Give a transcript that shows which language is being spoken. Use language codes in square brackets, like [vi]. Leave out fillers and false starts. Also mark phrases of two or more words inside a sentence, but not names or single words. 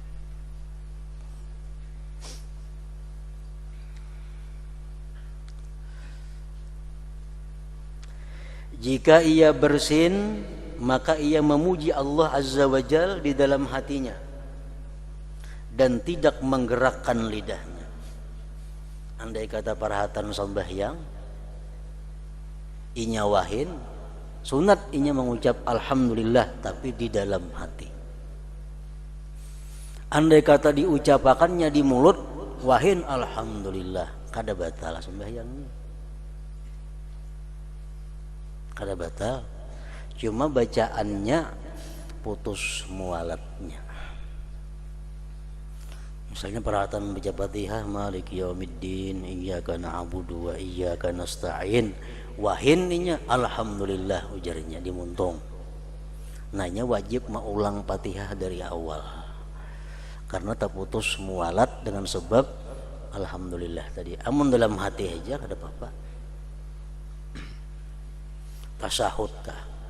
[id] Jika ia bersin, maka ia memuji Allah [ar] عز وجل [id] di dalam hatinya dan tidak menggerakkan lidahnya. [bjn] Andai kata parahatan sembahyang, inya wahin, sunat inya mengucap alhamdulillah tapi di dalam hati. Andai kata diucapakannya di mulut, wahin alhamdulillah, kada batal sembahyangnya. Kada batal, cuma bacaannya putus mualatnya. Misalnya perhatian baca Fatihah, [ar] مالك يوم الدين إياك نعبد وإياك نستعين, [bjn] wahin inya alhamdulillah ujarnya dimuntung. Nanya wajib mengulang Fatihah dari awal karena terputus mualat dengan sebab alhamdulillah tadi. Amun dalam hati aja kada apa-apa. Tasahud kah?